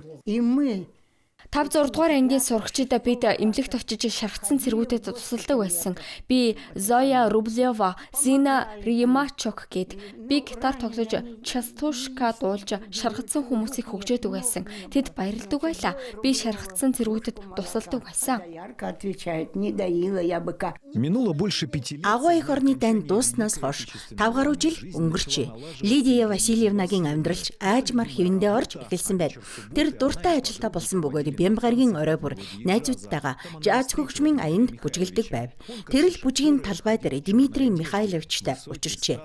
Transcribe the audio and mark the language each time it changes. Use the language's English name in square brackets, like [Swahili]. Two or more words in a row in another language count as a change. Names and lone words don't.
[Mongolian] 5-6 дугаар ангийн сурагчидаа бид эмнэлэгт очиж шаргацсан цэргүүдэд тусалдаг байсан. Би Зоя Рублева, Зина Римачок гэд би гитар тоглож частушка дуулж шаргацсан хүмүүсийг хөгжөөдөг байсан. Тэд баярлдаг байлаа. Би шаргацсан цэргүүдэд тусалдаг байсан. [Russian] Минуло больше 5 лет. [Mongolian] Агуу эх орны дайн дууснаас хойш 5 гаруй жил өнгөрчээ. Лидия Васильевнагийн амьдралч аажмар хэвэндээ орж эхэлсэн байв. Тэр дуртай ажилтаа болсон бөгөөд Бямбагаргийн орой бүр найзуудтайгаа жаз хөгжмийн аянд бүжгэлдэг байв. Тэр л бүжгийн талбай дээр Дмитрий Михайловичтай учирчээ.